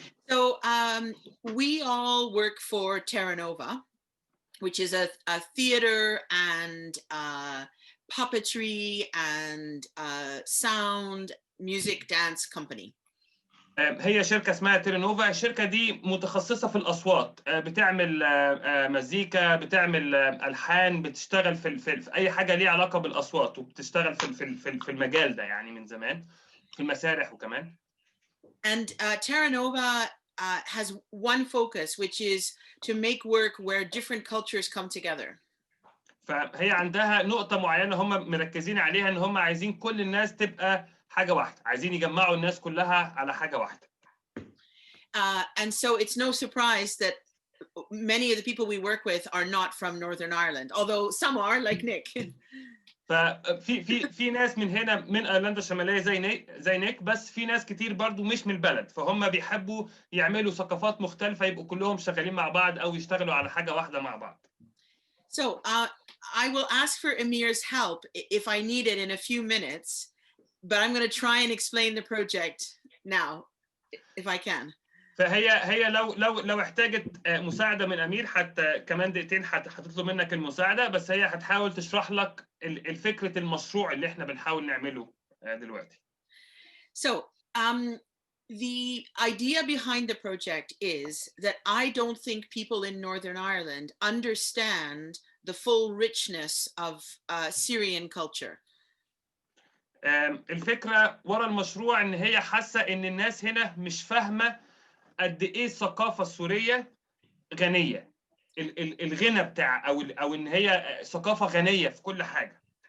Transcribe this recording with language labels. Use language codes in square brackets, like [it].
[en] So we all work for Terra Nova, which is a theater and puppetry and sound music dance company. [ar] هي شركه اسمها تيرنوفا. الشركه دي متخصصه في الاصوات، بتعمل مزيكا، بتعمل الحان، بتشتغل في اي حاجه ليها علاقه بالاصوات، وبتشتغل في المجال ده يعني من زمان في المسارح وكمان. [en] And Terra Nova has one focus, which is to make work where different cultures come together. [ar] فهي عندها نقطه معينه هم مركزين عليها، ان هم عايزين كل الناس تبقى حاجه واحده، عايزين يجمعوا الناس كلها على حاجه واحده. [en] And so it's no surprise that many of the people we work with are not from Northern Ireland, although some are, like Nick. [ar] ففي ناس من هنا من ايرلندا الشماليه زي نيك، بس في ناس كتير برضو مش من البلد، فهم بيحبوا يعملوا ثقافات مختلفه، يبقوا كلهم شغالين مع بعض او يشتغلوا على حاجه واحده مع بعض. [en] So I will ask for Amir's help if I need it in a few minutes, but I'm going to try and explain the project now, if I can. [ar] فهي لو احتاجت مساعده من امير، حتى كمان دقيقتين هتطلب منك المساعده، بس هي هتحاول تشرح لك الفكره المشروع اللي احنا بنحاول نعمله دلوقتي. [en] So the idea behind the project is that I don't think people in Northern Ireland understand the full richness of Syrian culture. [ar] الفكره ورا المشروع ان هي حاسه ان الناس هنا مش فاهمه قد ايه الثقافه السوريه غنيه، الغنى بتاع او ان هي ثقافه غنيه في كل حاجه.